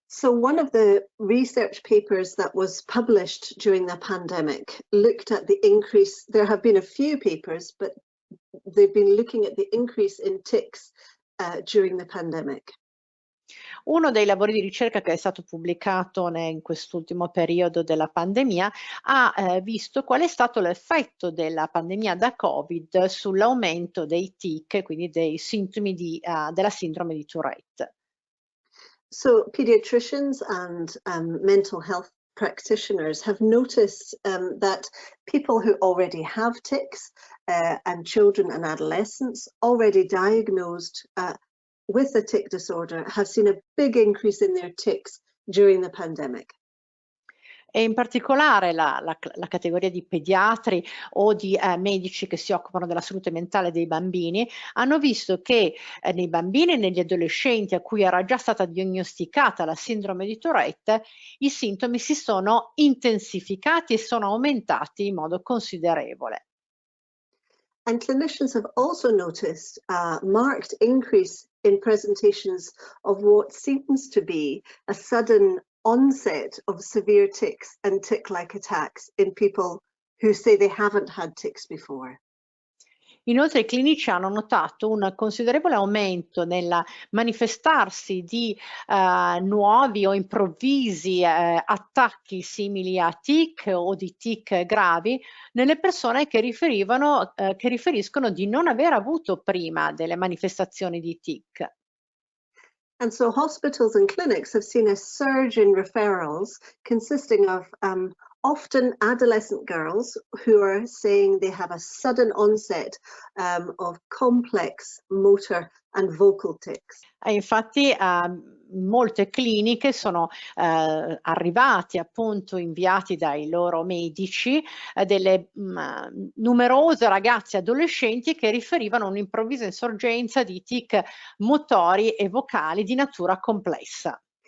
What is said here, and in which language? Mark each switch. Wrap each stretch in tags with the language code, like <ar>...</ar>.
<en>So one of the research papers that was published during the pandemic looked at the increase. There have been a few papers, but they've been looking at the increase in ticks during the pandemic.</en> <it>Uno dei lavori di ricerca che è stato pubblicato in quest'ultimo periodo della pandemia ha visto qual è stato l'effetto della pandemia da Covid sull'aumento dei tic, quindi dei sintomi della sindrome di Tourette.</it> <en>So pediatricians and mental health practitioners have noticed that people who already have tics and children and adolescents already diagnosed with the tic disorder have seen a big increase in their tics during the pandemic.</en> <it>E in particolare la categoria di pediatri o di medici che si occupano della salute mentale dei bambini hanno visto che nei bambini e negli adolescenti a cui era già stata diagnosticata la sindrome di Tourette, i sintomi si sono intensificati e sono aumentati in modo considerevole.</it> <en>And clinicians have also noticed a marked increase in presentations of what seems to be a sudden onset of severe tics and tic-like attacks in people who say they haven't had tics before.</en> <it>Inoltre i clinici hanno notato un considerevole aumento nel manifestarsi di nuovi o improvvisi attacchi simili a tic o di tic gravi nelle persone che riferiscono di non aver avuto prima delle manifestazioni di tic.</it> <en>And so hospitals and clinics have seen a surge in referrals consisting of often adolescent girls who are saying they have a sudden onset of complex motor and vocal tics.</en> <it>Infatti molte cliniche sono arrivati appunto inviati dai loro medici delle numerose ragazze adolescenti che riferivano un'improvvisa insorgenza di tic motori e vocali di natura complessa.</it>